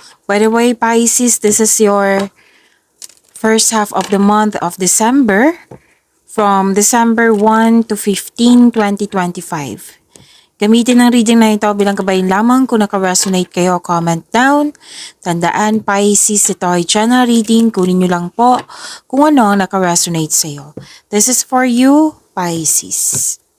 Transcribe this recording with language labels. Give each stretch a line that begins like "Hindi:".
English: By the way, Pisces, this is your first half of the month of December from December 1 to 15, 2025.
Filipino: Gamitin ang reading na ito bilang kabayan lamang. Kung naka-resonate kayo,
English: comment down.
Filipino: Tandaan, Pisces, ito ay general reading. Kunin nyo lang po kung ano ang naka-resonate sa iyo.
English: This is for you, Pisces.